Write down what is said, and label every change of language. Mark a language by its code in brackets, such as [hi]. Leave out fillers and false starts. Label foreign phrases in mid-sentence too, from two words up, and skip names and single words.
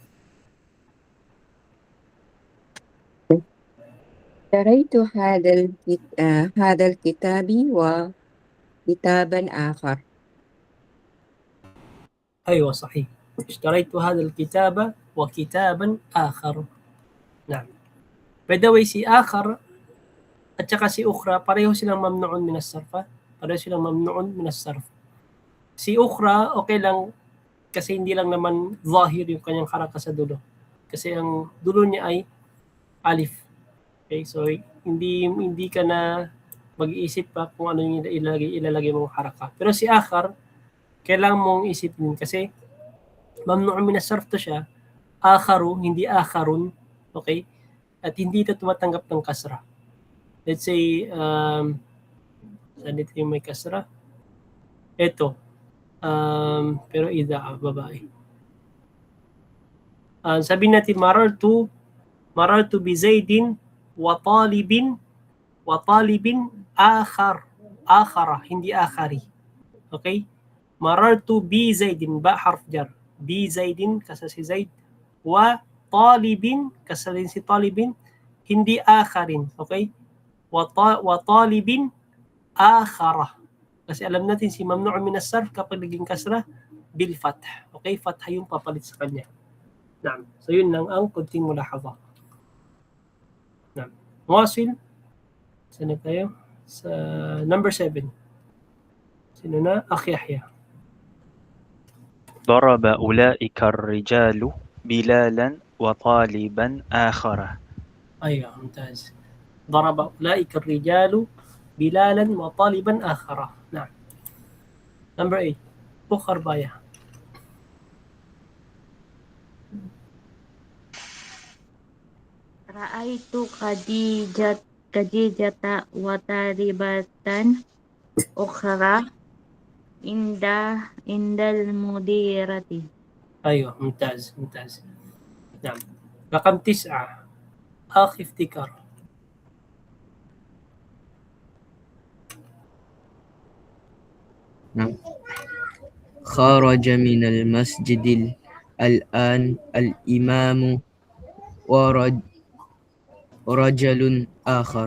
[ar] اشتريت هذا الكتاب وكتابا آخر. أيوة صحيح. اشتريت هذا الكتاب وكتابا آخر. نعم. [en] By the way, [tl] si آخر at saka si ukhra, pareho silang [ar] ممنوع من الصرف. [tl] Pareho silang [ar] ممنوع من الصرف. [tl] Si ukhra, okay lang kasi hindi lang naman zahir yung kanyang haraka sa dulo. Kasi ang dulo niya ay alif. Okay, so hindi ka na mag-iisip pa kung ano yung ilalagay mong haraka. Pero si akhar, kailangan mong isipin kasi [ar] ممنوع من الصرف [tl] to siya. Akharu, hindi akharun. Okay? At hindi ito tumatanggap ng kasra. [en] Let's say, [tl] saan dito yung may kasra? Ito. Pero idha, babae. Sabihin natin, [ar] مررت بزيد وطالب آخر, hindi akhari. [tl] Okay? [ar] مررت بزيد باء حرف جر. بزيد, [tl] kasi si Zaid. [ar] وطالب, [tl] kasi si talibin, hindi akharin. Okay? [ar] وطالب آخر. [tl] Kasi alam natin si [ar] ممنوع من الصرف [tl] kapag naging kasra [ar] بالفتح. [tl] Okay? Fath yung papalit sa kanya. [ar] Naam. [tl] So yun lang ang kunting mulahadha. [ar] نعم نواصل. [tl] Saan tayo? Sa number 7. Sino na? [ar] Akhi Yahya. ضرب أولئك الرجال بلالا وطالبا آخر. أيوة ممتاز. ضرب أولئك الرجال بلالا وطالبا آخر. نعم. Number 8. Bukhar Baya. رأيت خديجة وطالبة أخرى عند المديرة. أيوة ممتاز ممتاز. نعم. رقم 9. أخي افتكار. نعم. خرج من المسجد الآن الإمام ورجل آخر.